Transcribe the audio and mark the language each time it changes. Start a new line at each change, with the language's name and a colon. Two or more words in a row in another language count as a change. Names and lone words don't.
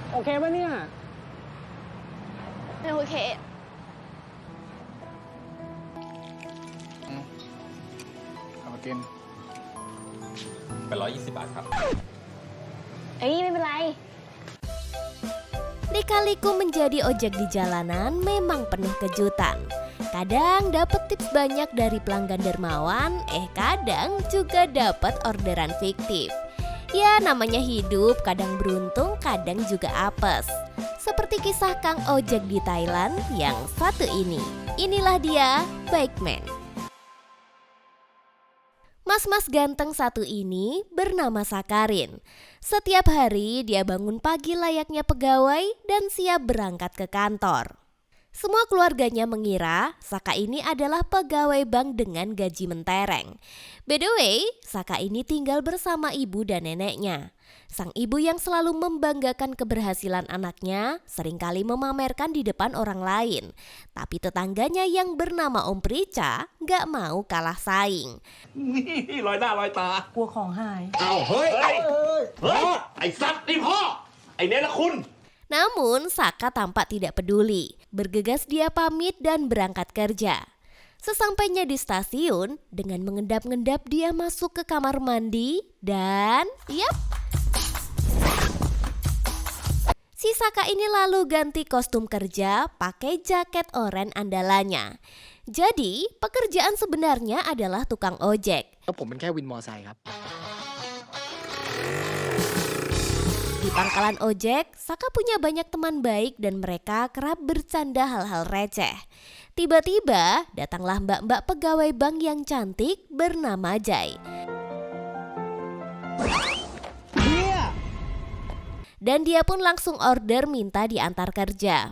Thai: โอเคปะเนี่ย ไม่โอเค เอามากิน เป็น120 บาทครับ ไม่เป็นไร
Indonesian: Lika-liku menjadi ojek di jalanan memang penuh kejutan. Kadang dapat tips banyak dari pelanggan dermawan, kadang juga dapat orderan fiktif. Ya namanya hidup, kadang beruntung, kadang juga apes. Seperti kisah Kang Ojek di Thailand yang satu ini. Inilah dia, Bikeman. Mas-mas ganteng satu ini bernama Sakarin. Setiap hari dia bangun pagi layaknya pegawai dan siap berangkat ke kantor. Semua keluarganya mengira Saka ini adalah pegawai bank dengan gaji mentereng.
English: By the way,
Indonesian: Saka ini tinggal bersama ibu dan neneknya. Sang ibu yang selalu membanggakan keberhasilan anaknya seringkali memamerkan di depan orang lain. Tapi tetangganya yang bernama Om Prica gak mau kalah saing.
Thai: นี่ลอยหน้าลอยตาก ลัวของหาย เอาเฮ้ยไอ้สัตว์นี่พ่อ ไอ้เนรคุณ
Indonesian: Namun Saka tampak tidak peduli. Bergegas dia pamit dan berangkat kerja. Sesampainya di stasiun, dengan mengendap-endap dia masuk ke kamar mandi dan si Saka ini lalu ganti kostum kerja pakai jaket oranye andalannya. Jadi pekerjaan sebenarnya adalah tukang ojek.
Thai: แล้วผมเป็นแค่วินมอไซค์ครับ
Indonesian: Di pangkalan ojek, Saka punya banyak teman baik dan mereka kerap bercanda hal-hal receh. Tiba-tiba datanglah mbak-mbak pegawai bank yang cantik bernama Jai. Dan dia pun langsung order minta diantar kerja.